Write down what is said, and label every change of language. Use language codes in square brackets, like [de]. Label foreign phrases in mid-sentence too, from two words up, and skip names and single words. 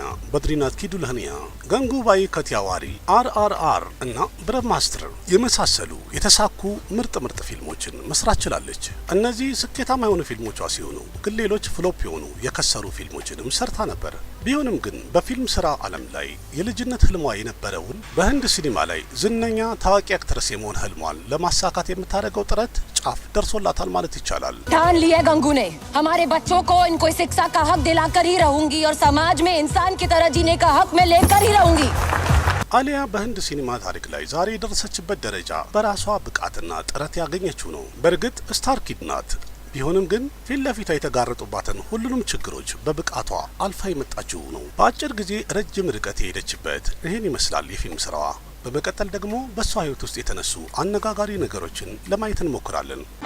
[am] በድሪናት ኪ ዱልህኒያ፣ ገንጉባይ ከቲያዋሪ፣ RRR እና ብረማስትር የመሳሰሉ የተሳኩ ምርጥ ፊልሞችን መስራት ችላለች። እነዚህ ስኬታማ የሆኑ ፊልሞቿ ሲሆኑ ግን ሌሎች ፍሎፕ የሆኑ የከሰሩ ፊልሞችንም ሰርታ ነበር። ቢሆንም ግን በፊልም ስራ ዓለም ላይ የልጅነት ህልሟ የነበረውን በህንድ ሲኒማ ላይ ዝነኛ ታዋቂ አክትረስ የመሆን ህልሟን ለማሳካት የምታደርገው ጥረት ጫፍ ደርሶላታል ማለት ይቻላል። [hi] ठान लिया गंगू ने हमारे बच्चों को इनको शिक्षा का हक दिलाकर ही रहूंगी और समाज में इंसान की तरह जीने का हक मैं लेकर ही रहूंगी። [am] አሊያ በህንድ ሲኒማ ታሪክ ላይ ዛሬ የደረሰችበት ደረጃ በራሷ ብቃትና ጥረት ያገኘችው ነው። በእርግጥ ስታር ኪድ ናት። ቢሆንም ግን ፊት ለፊቷ የተጋረጡባትን ሁሉንም ችግሮች በብቃቷ አልፋ የመጣችው ነው። በአጭር ጊዜ ረጅም ርቀት የሄደችበት ይህን ይመስላል የፊልም ስራዋ። በመቀጠል ደግሞ በሷ ህይወት ውስጥ የተነሱ አነጋጋሪ ነገሮችን ለማየት እንሞክራለን።